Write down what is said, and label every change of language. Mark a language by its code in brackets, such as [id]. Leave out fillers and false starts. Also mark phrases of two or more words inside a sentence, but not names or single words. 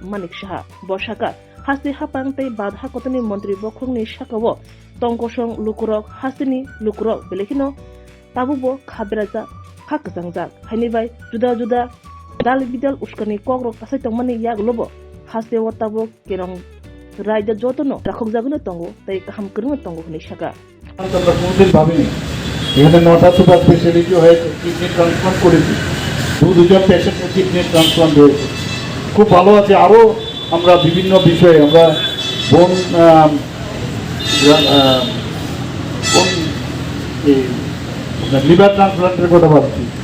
[trp] Manik Shah Boshaka Hasi Hapang Tei Badha Kotani Mantri Bokrongni Shakawo Tongkosong Lukurok Hasini Lukurok Belekino Tabubo Khaberaza Hakzangjak Hanibai Juda Juda Dal Bidal Uskani Kogrok Kasai Tongmani Yaglobo Hase Watabo Kerong Raja Jotono Rakhokjaguna Tongo Tei Kaham Kuruna Tongo Hni Shaka [bn] এখানে 9টা [en] super speciality [bn] হয়ে [en] kidney transplant [bn] করেছি দুজন পেশেন্টের [en] kidney transplant [bn] হয়েছে খুব ভালো আছে আরও আমরা বিভিন্ন বিষয়ে আমরা বোন [en] liver transplant [bn] কথা ভাবছি